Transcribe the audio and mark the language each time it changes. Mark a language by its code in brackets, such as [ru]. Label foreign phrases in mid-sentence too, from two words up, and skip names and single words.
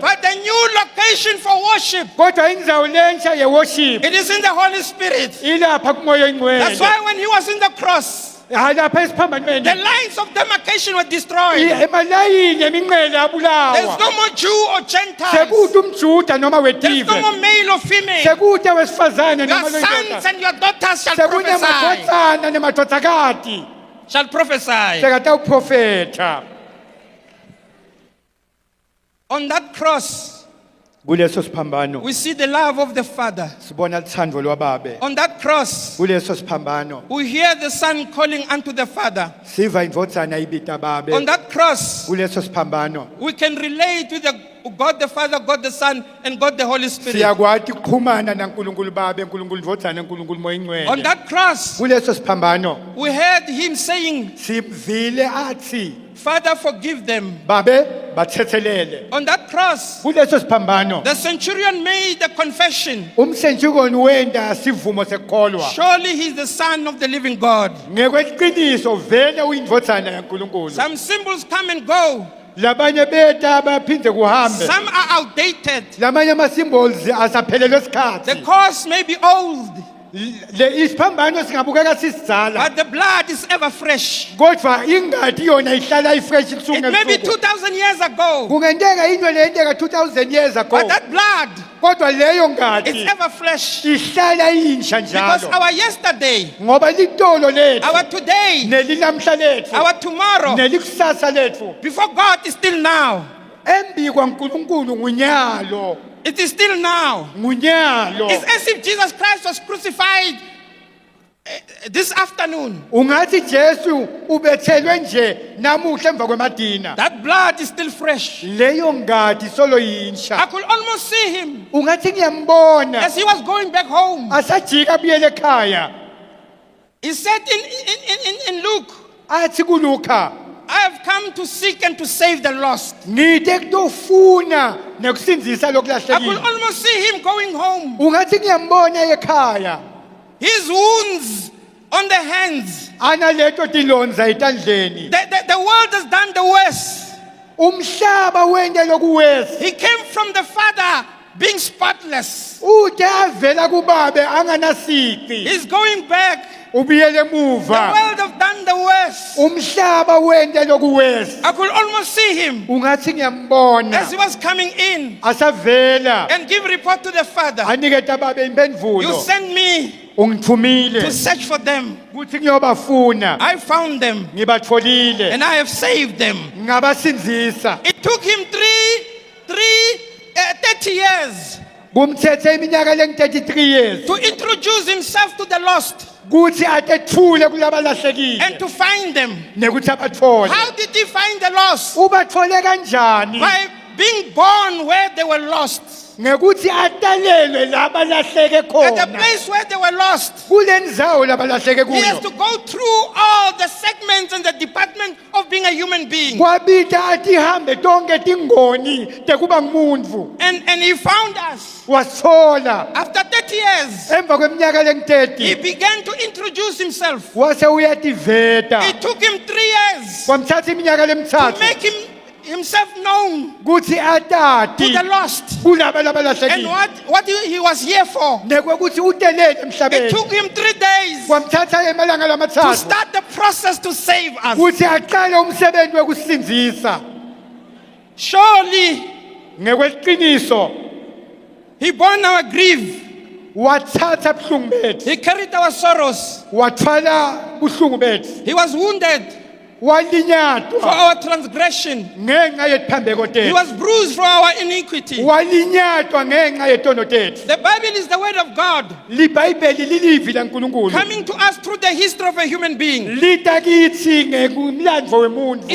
[en] but the new location for worship. [ss] kodwa indzawo lensha yeworship [en] It is in the Holy Spirit. [ss] ilapha kumoya [en] That's [ss] ingcwele [en] why when he was in the cross, [ss] hayi lapha [en] the [ss] esiphambanweni [en] lines of demarcation were destroyed. [ss] emalayini eminqele [en] There's [ss] abulawa [en] no more Jew or Gentile. [ss] sekude umjuda noma [en] There's no [ss] wetive [en] more male or female. [ss] sekude wesifazane [en] Your [ss] noma [en] sons [ss] loyindoda [en] and your daughters shall prophesy. [ss] sekunemadvodzana nemadvodzakati [en] Shall prophesy. [ss] sekatawuprofetha [en] On that cross, [ss] kuleso siphambano [en] we see the love of the Father. [ss] sibona luthando lwababe [en] On that cross, [ss] kuleso siphambano [en] we hear the Son calling unto the Father. [ss] siva indvodzana ibita babe [en] On that cross, [ss] kuleso siphambano [en] we can relate with God the Father, God the Son, and God the Holy Spirit. [ss] siyakwati ukuqhumana nankulunkulu babe nkulunkulu ndvodzana nkulunkulu moya [en] On [ss] ingcwele [en] that cross, [ss] kuleso siphambano [en] we heard him saying, [ss] simvile athi [en] Father, forgive them. [ss] babe bathethelele [en] On that cross, [ss] kuleso siphambano [en] the centurion made a confession. [ss] umsentshunkoni wenda sivumo sekukholwa [en] Surely he is the Son of the living God. [ss] ngekweqiniso vele uyindvodzana yankulunkulu [en] Some symbols come and go. [ss] labanye beta baphindze kuhambe [en] Some are outdated. [ss] lamanye ama-symbols asaphelelwe [en] The [ss] sikhathi [en] cause may be old, [ss] isiphambano singabukeka sisidala [en] but the blood is ever fresh. [ss] kodwa ingadi yona ihlala ifresh [en] It [ss] kusuku [en] may be [ss] ngesuku [en] 2,000 years ago, [ss] kungenteka into leyenteka 2000 [en] years ago but that blood [ss] kodwa leyo [en] is [ss] ngadi [en] ever fresh. [ss] ihlala iyinsha [en] Because [ss] njalo [en] our yesterday, [ss] ngoba litolo lethu [en] our today, [ss] nelinamhla lethu [en] our tomorrow, [ss] nelikusasa lethu [en] before God is still now. [ss] embi kwankulunkulu ngunyalo [en] It is still now. [ss] ngunyalo [en] It's as if Jesus Christ was crucified this afternoon. [ss] ungathi Jesu ubethelwe nje namuhla emva kwemadina [en] That blood is still fresh. [ss] leyo ngadi solo [en] I [ss] yinsha [en] could almost see him [ss] ungathi ngiyambona [en] as he was going back home. [ss] asajika abuyele ekhaya [en] He said in Luke, [ss] athi kuLuka [en] I have come to seek and to save the lost. [ss] ngide kutofuna nekusinzisa [en] I could [ss] lokulahlekile [en] almost see him going home. [ss] ungathi ngiyambona ekhaya [en] His wounds on the hands. [ss] analeto tilonza etandleni [en] The world has done the worst. [ss] umhlaba wente lokuwesi [en] He came from the Father being spotless. [ss] ude avela kubabe anganasici [en] He's going back. [ss] ubuyele [en] The [ss] emuva [en] world have done the worst. [ss] umhlaba wente lokuwesi [en] I could almost see him [ss] ungathi ngiyambona [en] as he was coming in [ss] asavela [en] and give report to the Father. [ss] aniketa babe [en] You [ss] impendulo [en] sent me [ss] ungithumile [en] to search for them. [ss] kuthi ngiyobafuna [en] I found them [ss] ngibatfolile [en] and I have saved them. [ss] ngabasinzisa [en] It took him 30 years [ss] kumthethe iminyaka lengu-33 years [en] to introduce himself to the lost [ss] kuthi atethule kulabalahlekile [en] and to find them. [ss] nekuthi abathole [en] How did he find the lost? [ss] ubathole kanjani [en] By being born where they were lost. [ss] ngekuthi atalelwe labalahleke [en] At the [ss] khona [en] place where they were lost. [ss] kule ndzawo labalahleke [en] He has [ss] kuyo [en] to go through all the segments and the department of being a human being. [ss] kwabita atihambe tonke tingoni tekuba ngumuntfu [en] And he found us. [ss] wasithola [en] After 30 years, [ss] emva kweminyaka [en] he [ss] lengu-30 [en] began to introduce himself. [ss] wase uyativeta [en] It took him 3 years [ss] kwamthatha iminyaka [en] to [ss] lemithathu [en] make himself known [ss] kuthi [en] to [ss] atati [en] the lost [ss] kulaba [en] and [ss] labalahlekile [en] what he was here for. [ss] nekwekuthi utelele [en] It [ss] emhlabeni [en] took him 3 days [ss] kwamthatha emalanga [en] to [ss] lamathathu [en] start the process to save us. [ss] kuthi aqale umsebenzi wekusinzisa [en] Surely [ss] ngekweqiniso [en] he borne our grief. [ss] wathatha buhlungu bethu [en] He carried our sorrows. [ss] wathwala buhlungu bethu [en] He was wounded for [ss] walinyatwa [en] our transgression. [ss] ngenxa yetiphambeko [en] He [ss] tethu [en] was bruised for our iniquity. [ss] walinyatwa ngenxa yetono tethu [en] The Bible is the word of God [ss] libhayibheli lilivi lankulunkulu [en] coming to us through the history of a human being. [ss] lita kithi ngumlandvo wemuntfu